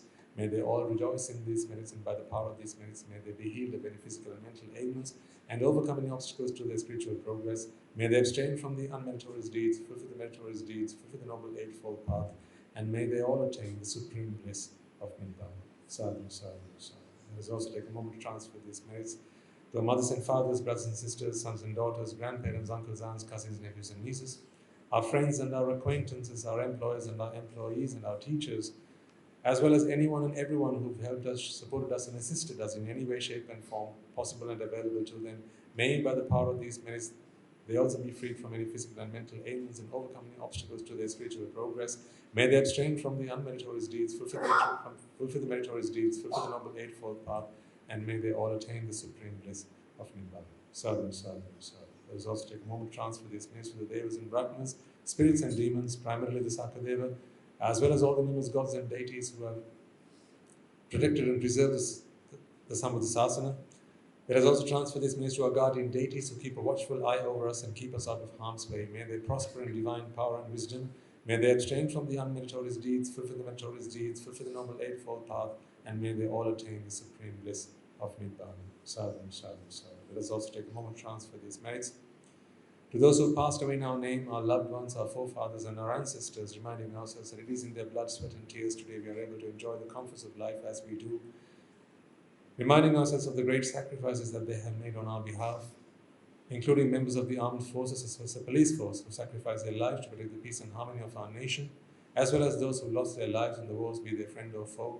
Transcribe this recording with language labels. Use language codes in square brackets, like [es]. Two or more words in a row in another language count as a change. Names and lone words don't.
[en] May they all rejoice in these merits, and by the power of these merits, may they be healed of any physical and mental ailments and overcome any obstacles to their spiritual progress. May they abstain from the unmeritorious deeds, fulfill the meritorious deeds, fulfill the Noble Eightfold Path, and may they all attain the supreme bliss of Nibbāna. [pi] Sadhu, sadhu, sadhu. [en] Let us also take a moment to transfer these merits to our mothers and fathers, brothers and sisters, sons and daughters, grandparents, uncles, aunts, cousins, nephews and nieces, our friends and our acquaintances, our employers and our employees and our teachers, as well as anyone and everyone who've helped us, supported us and assisted us in any way, shape and form possible and available to them. May by the power of these merits, they also be freed from any physical and mental ailments and overcome any obstacles to their spiritual progress. May they abstain from the unmeritorious deeds, fulfill the meritorious deeds, fulfill the Noble Eightfold Path, and may they all attain the supreme bliss of Nibbāna. [pi] Sadhu, sadhu, sadhu. [en] Let us also take a moment to transfer these merits to the Devas and Brahmanas, spirits and demons, primarily the Sakadeva, as well as all the numerous gods and deities who have protected and preserved the Sambuddha Sasana, Let us also transfer this message to our guardian deities who keep a watchful eye over us and keep us out of harm's way. May they prosper in divine power and wisdom. May they abstain from the unmeritorious deeds, fulfill the meritorious deeds, fulfill the Noble Eightfold Path, and may they all attain the supreme bliss of Nibbāna. [pi] Sadhu, sadhu, sadhu. [en] Let us also take a moment to transfer these merits to those who passed away in our name, our loved ones, our forefathers, and our ancestors, reminding ourselves that it is in their blood, sweat, and tears today we are able to enjoy the comforts of life as we do, reminding ourselves of the great sacrifices that they have made on our behalf, including members of the armed forces as well as the police force who sacrificed their lives to protect the peace and harmony of our nation, as well as those who lost their lives in the wars, be they friend or foe.